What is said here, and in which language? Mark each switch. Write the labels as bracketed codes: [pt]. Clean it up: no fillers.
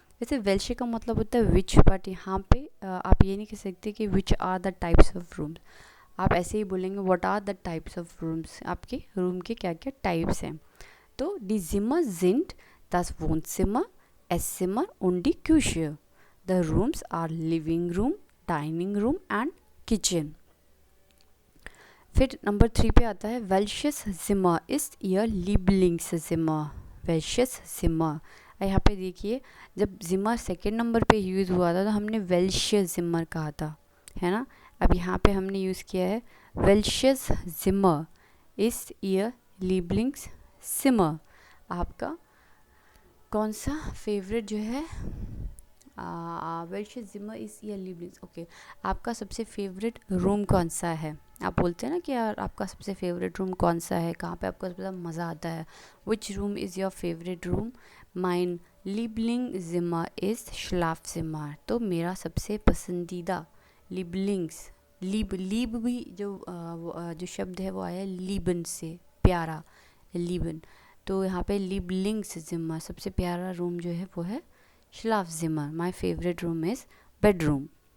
[hi] वैसे वेल्शे का मतलब होता है विच, बट यहाँ पे आप ये नहीं कह सकते कि [en] Which are the types of rooms. [hi] आप ऐसे ही बोलेंगे [en] What are the types of rooms. [hi] आपके रूम के क्या क्या टाइप्स हैं. [de] तो डी जिमर जिंट दास वोनजिमर, एसजिमर und die Küche. [en] The rooms are living room, dining room and kitchen. [hi] फिर नंबर 3 पे आता है [de] welches Zimmer ist Ihr Lieblingszimmer. welches Zimmer. [hi] यहाँ पे देखिए, जब जिमर सेकेंड नंबर पे यूज़ हुआ था तो हमने वेल्शे जिमर कहा था, है ना. अब यहाँ पे हमने यूज़ किया है [de] welches Zimmer ist Ihr Lieblingszimmer. [hi] आपका कौन सा फेवरेट जो है [de] welches Zimmer ist Ihr Lieblings. [hi] Okay, आपका सबसे फेवरेट रूम कौन सा है. आप बोलते हैं ना कि यार आपका सबसे फेवरेट रूम कौन सा है, कहाँ पे आपको सबसे ज़्यादा मज़ा आता है. [en] Which room is your favourite room. [de] माइन Lieblingszimmer ist Schlafzimmer. [hi] तो मेरा सबसे पसंदीदा लिबलिंग्स, लीब भी जो शब्द है वो आया लीबन से, प्यारा, लीबन. तो यहाँ पे Lieblingszimmer, सबसे प्यारा रूम जो है वो है Schlafzimmer. [en] My favorite room is bedroom.